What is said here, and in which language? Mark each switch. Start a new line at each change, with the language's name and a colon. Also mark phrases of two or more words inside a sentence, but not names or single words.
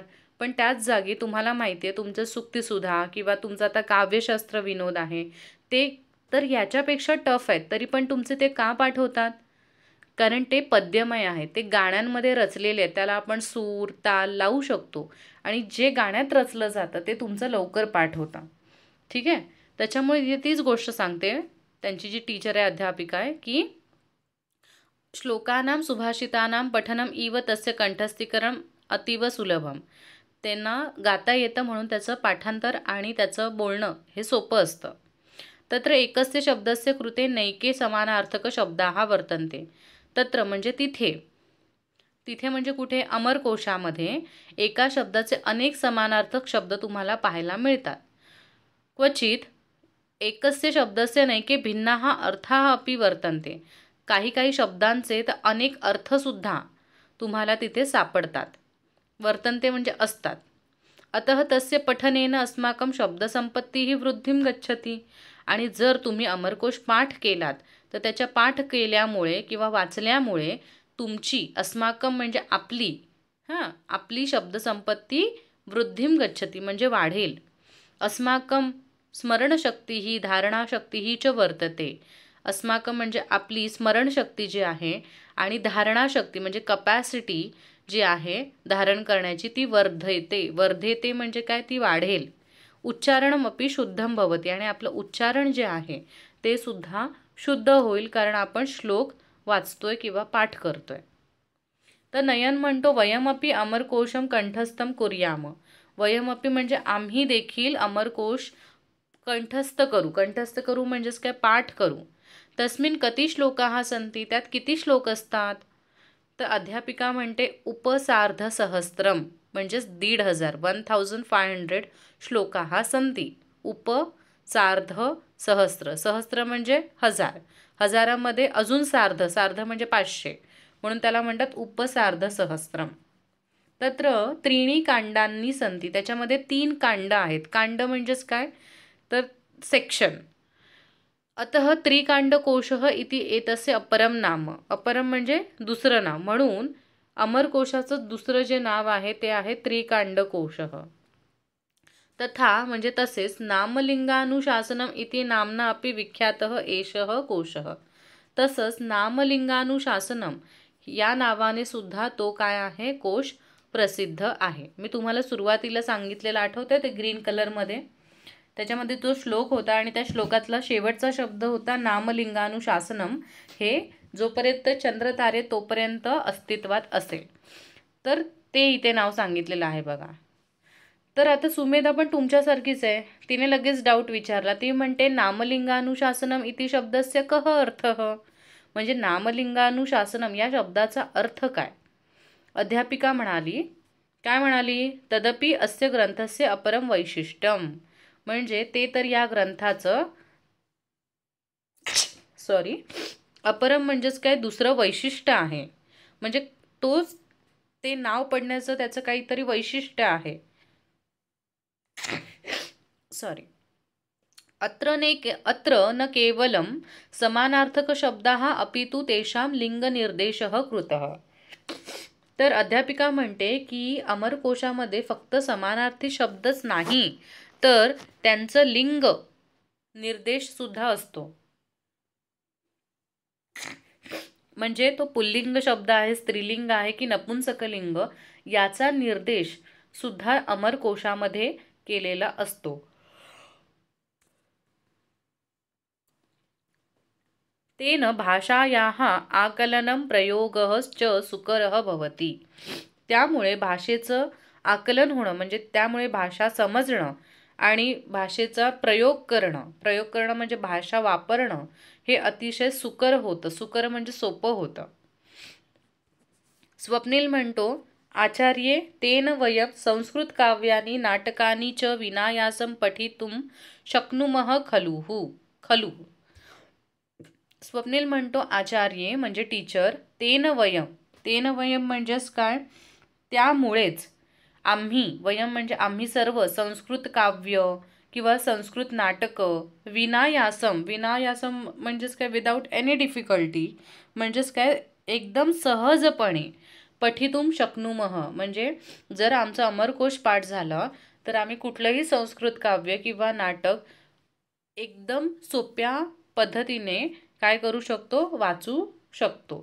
Marathi: पण त्याच जागी तुम्हाला माहिती आहे तुमचं सुक्तीसुधा किंवा तुमचं आता काव्यशास्त्र विनोद आहे ते तर याच्यापेक्षा टफ आहेत, तरी पण तुमचे ते का पाठ होतात? कारण ते पद्यमय आहे, ते गाण्यांमध्ये रचलेले आहे. त्याला आपण सूर ताल लावू शकतो आणि जे गाण्यात रचलं जातं ते तुमचं लवकर पाठ होतं. ठीक आहे. त्याच्यामुळे तीच गोष्ट सांगते, त्यांची जी टीचर आहे, अध्यापिका आहे, की
Sanskrit: श्लोकानां सुभाषितानां पठनम इव तस्य कंठस्थीकरण अतीव सुलभम.
Marathi: त्यांना गाता येतं म्हणून त्याचं पाठांतर आणि त्याचं बोलणं हे सोपं असतं.
Sanskrit: तत्र एकस्य शब्दस्य कृते नैके समानार्थक शब्दाः वर्तन्ते.
Marathi: तत्र म्हणजे तिथे, तिथे म्हणजे कुठे? अमरकोशामध्ये एका शब्दाचे अनेक समानार्थक शब्द तुम्हाला पाहायला मिळतात.
Sanskrit: क्वचित एकस्य शब्दस्य नैके भिन्नाः अर्थाः अपि वर्तन्ते.
Marathi: काही काही शब्दांचे तर अनेक अर्थसुद्धा तुम्हाला तिथे सापडतात. वर्तन्ते म्हणजे असतात.
Sanskrit: अतः तस्य पठनेन अस्माकं शब्दसंपत्तीही वृद्धिं गच्छति.
Marathi: आणि जर तुम्ही अमरकोश पाठ केलात तर त्याच्या पाठ केल्यामुळे किंवा वाचल्यामुळे तुमची अस्माकं म्हणजे आपली शब्दसंपत्ती
Sanskrit: वृद्धिं गच्छति
Marathi: म्हणजे वाढेल.
Sanskrit: अस्माकं स्मरणशक्ती ही धारणाशक्ती ही च वर्तते.
Marathi: अस्माकं म्हणजे आपली स्मरणशक्ती जी आहे आणि धारणाशक्ती म्हणजे कपॅसिटी जी आहे धारण करण्याची ती वर्धेते म्हणजे काय? ती वाढेल.
Sanskrit: उच्चारणमपि शुद्धं भवति.
Marathi: आणि आपलं उच्चारण जे आहे ते सुद्धा शुद्ध होईल, कारण आपण श्लोक वाचतोय किंवा पाठ करतोय. तर नयन म्हणतो
Sanskrit: वयमपि अमरकोशम कंठस्थम कुर्याम.
Marathi: वयमपि म्हणजे आम्ही देखील अमरकोश कंठस्थ करू म्हणजेच काय? पाठ करू.
Sanskrit: तस्मिन् कति श्लोकाः सन्ति.
Marathi: त्यात किती श्लोक असतात? तर अध्यापिका म्हणते उपसार्धसहस्रम म्हणजेच 1500
Sanskrit: श्लोकाः सन्ति.
Marathi: सार्ध सहस्र म्हणजे 1000. हजारामध्ये अजून सार्ध म्हणजे 500, म्हणून त्याला म्हणतात उपसार्धसहस्रम.
Sanskrit: तत्र त्रीणी कांडांनी सन्ति.
Marathi: त्याच्यामध्ये 3 कांड आहेत. कांड म्हणजेच काय? तर सेक्शन.
Sanskrit: अतः त्रिकांडकोशः इति एतस्य अपरम नाम.
Marathi: अपरम म्हणजे दुसरं नाव, म्हणून अमरकोशाचं दुसरं जे नाव आहे ते आहे त्रिकांडकोशः.
Sanskrit: तथा
Marathi: म्हणजे तसेच
Sanskrit: नामलिंगानुशासनम इति नाम्ना अपि विख्यातः एषः कोशः.
Marathi: तसंच नामलिंगानुशासनम या नावाने सुद्धा तो काय आहे? कोश प्रसिद्ध आहे. मी तुम्हाला सुरुवातीला सांगितलेलं आठवतंय ते
English: green colourमध्ये,
Marathi: त्याच्यामध्ये तो श्लोक होता आणि त्या श्लोकातला शेवटचा शब्द होता नामलिंगानुशासनम. हे जोपर्यंत चंद्र तारे तोपर्यंत अस्तित्वात असेल. तर ते इथे नाव सांगितलेलं आहे बघा. तर आता सुमेधा पण तुमच्यासारखीच आहे. तिने लगेच डाऊट विचारला. ती म्हणते
Sanskrit: नामलिंगानुशासनम इति शब्दस्य कः अर्थः.
Marathi: म्हणजे नामलिंगानुशासनम या शब्दाचा अर्थ काय? अध्यापिका म्हणाली, काय म्हणाली?
Sanskrit: तदपि अस्य ग्रंथस्य अपरम वैशिष्ट्यम.
Marathi: म्हणजे ते तर या ग्रंथाचं अपरम म्हणजेच काय? दुसरं वैशिष्ट्य आहे. म्हणजे तोच ते नाव पडण्याचं त्याचं काहीतरी वैशिष्ट्य आहे.
Sanskrit: अत्र न केवलं समानार्थक शब्दाः अपितु तेषां लिंगनिर्देशः कृतः.
Marathi: तर अध्यापिका म्हणते की अमरकोशामध्ये फक्त समानार्थी शब्दच नाही, तर त्यांचं लिंग निर्देश सुद्धा असतो. म्हणजे तो पुल्लिंग शब्द आहे, स्त्रीलिंग आहे की नपुंसकलिंग, याचा निर्देश सुद्धा अमरकोशामध्ये केलेला असतो.
Sanskrit: तेन भाषायाः आकलनं प्रयोगः च सुकरः भवति.
Marathi: त्यामुळे भाषेचं आकलन होणं म्हणजे त्यामुळे भाषा समजणं आणि भाषेचा प्रयोग करणं म्हणजे भाषा वापरणं हे अतिशय सुकर होतं. सुकर म्हणजे सोपं होतं. स्वप्नील म्हणतो,
Sanskrit: आचार्ये तेन वयं संस्कृत काव्यानि नाटकानि च विनायासं पठितुं शक्नुमः खलु.
Marathi: स्वप्नील म्हणतो, आचार्ये म्हणजे टीचर,
Sanskrit: तेन वयं
Marathi: म्हणजेच काय, त्यामुळेच आम्ही, वयं म्हणजे आम्ही सर्व, संस्कृत काव्य किंवा संस्कृत नाटकं विनायासम म्हणजेच काय,
English: without any difficulty,
Marathi: म्हणजेच काय, एकदम सहजपणे,
Sanskrit: पठितुम शक्नुमः
Marathi: म्हणजे जर आमचं अमरकोश पाठ झालं तर आम्ही कुठलंही संस्कृत काव्य किंवा नाटक एकदम सोप्या पद्धतीने काय करू शकतो, वाचू शकतो.